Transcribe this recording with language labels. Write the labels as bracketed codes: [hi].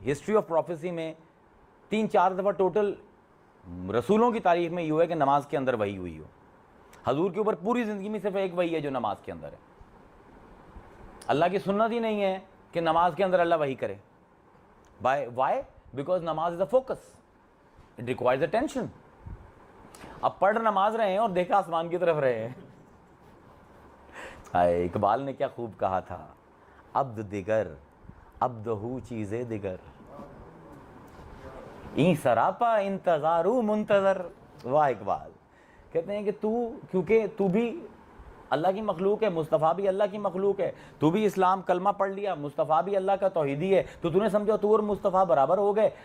[en] history of prophecy [ur] میں 3-4 دفعہ total رسولوں کی تاریخ میں یہ ہوا ہے کہ نماز کے اندر وحی ہوئی ہو. حضور کے اوپر پوری زندگی میں صرف ایک وحی ہے جو نماز کے اندر ہے. اللہ کی سنت ہی نہیں ہے کہ نماز کے اندر اللہ وحی کرے. [en] why? Because نماز is a focus, it requires attention. [ur] اب پڑھ نماز رہے ہیں اور دیکھا آسمان کی طرف رہے ہیں. اقبال نے کیا خوب کہا تھا, [fa] عبد دیگر عبدہو چیزیں دیگر, این سراپا انتظارو منتظر. [ur] واہ اقبال کہتے ہیں کہ کیونکہ تو بھی اللہ کی مخلوق ہے, مصطفیٰ بھی اللہ کی مخلوق ہے, تو بھی اسلام کلمہ پڑھ لیا, مصطفیٰ بھی اللہ کا توحیدی ہے, تو نے سمجھا تو اور مصطفیٰ برابر ہو گئے.